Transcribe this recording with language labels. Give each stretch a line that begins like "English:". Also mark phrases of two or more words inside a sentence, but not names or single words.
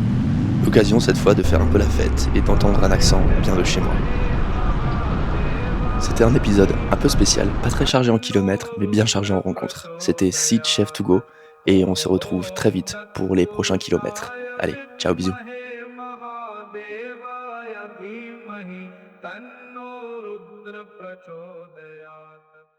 French: L'occasion cette fois de faire un peu la fête et d'entendre un accent bien de chez moi. C'était un épisode un peu spécial, pas très chargé en kilomètres, mais bien chargé en rencontres. C'était Seed Chef to Go, et on se retrouve très vite pour les prochains kilomètres. Allez, ciao, bisous.
Sanskrit: महादेवाय धीमहि तन्नो रुद्र प्रचोदयात्